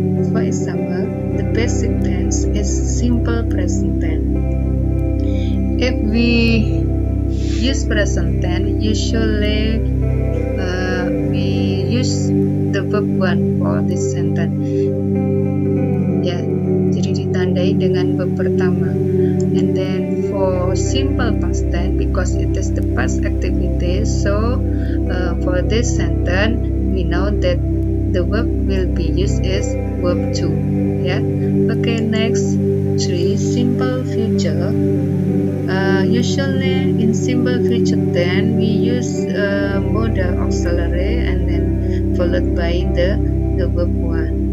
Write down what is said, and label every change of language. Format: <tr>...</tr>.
<en>For example, the basic tense is simple present tense. If we use present tense, usually we use the verb 1 for this sentence.</en> <id>Ya, jadi ditandai dengan verb pertama.</id> <en>And then for simple past tense, because it is the past activity, so for this sentence we know that the verb will be used is verb 2. Ya, okay. Next, 3 simple future. Usually in simple future tense we use modal auxiliary and then followed by the verb 1.</en>